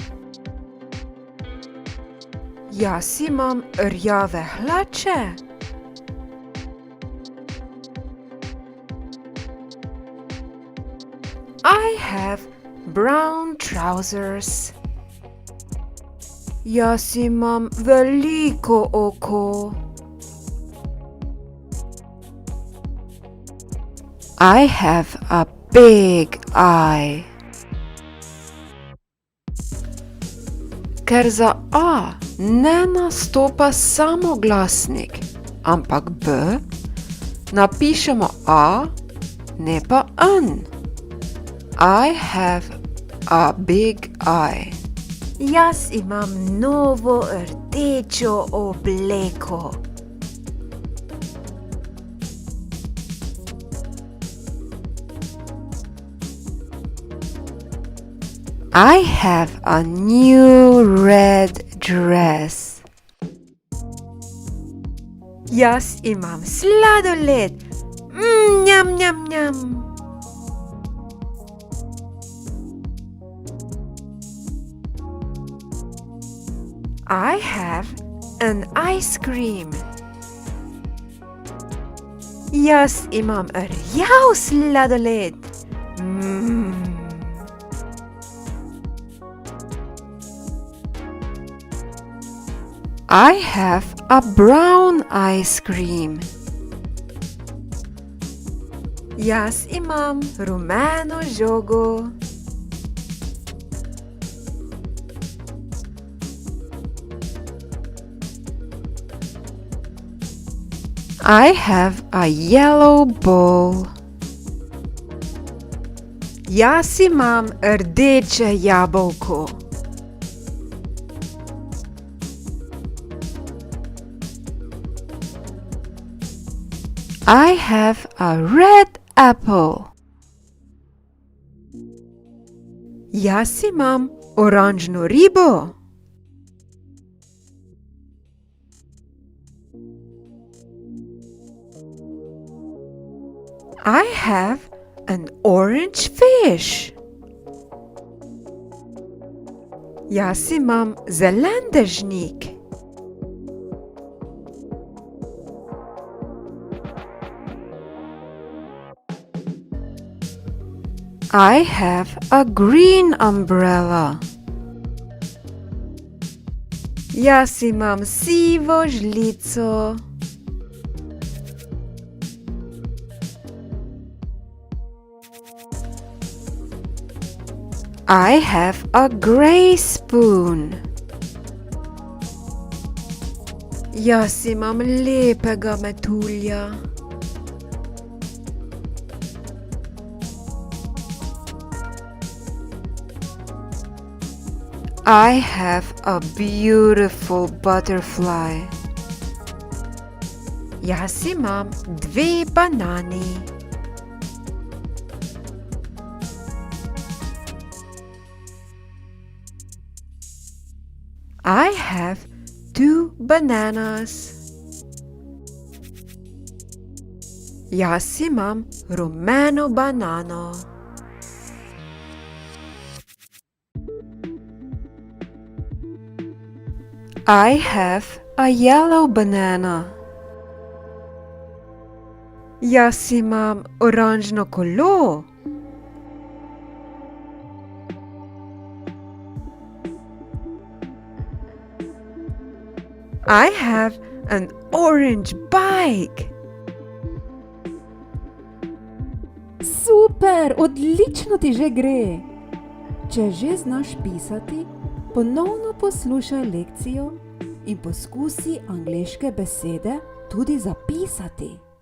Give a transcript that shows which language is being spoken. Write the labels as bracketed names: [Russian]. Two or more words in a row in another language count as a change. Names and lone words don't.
[Slovenian] Jaz imam rjave hlače. [English] I have brown trousers. [Slovenian] Jaz imam veliko oko. [English] I have a big eye. [Slovenian] Ker za A ne nastopa samoglasnik, ampak B, napišemo A, ne pa N. [English] I have a big eye. [Slovenian] Jaz imam novo rdečo obleko. [English] I have a new red dress. [Slovenian] Jaz imam sladoled. Njam, njam, njam. [English] I have an ice cream. [Slovenian] Jaz imam rjav sladoled. [English] I have a brown ice cream. [Slovenian] Jaz imam rumeno žogo. [English] I have a yellow bowl. [Slovenian] Jaz imam rdeče jabolko. [English] I have a red apple. [Slovenian] Jaz imam oranžno ribo. [English] I have an orange fish. [Slovenian] Jaz imam zelen dežnik. [English] I have a green umbrella. [Slovenian] Jaz imam sivo žlico. [English] I have a grey spoon. [Slovenian] Jaz imam lepega metulja. [English] I have a beautiful butterfly. [Slovenian] Jaz imam 2 banani. [English] I have 2 bananas. [Slovenian] Jaz imam rumeno banano. [English] I have a yellow banana. [Slovenian] Jaz imam oranžno kolo. [English] I have an orange bike. [Slovenian] Super, odlično ti že gre. Če že znaš pisati, ponovno poslušaj lekcijo in poskusi angleške besede tudi zapisati.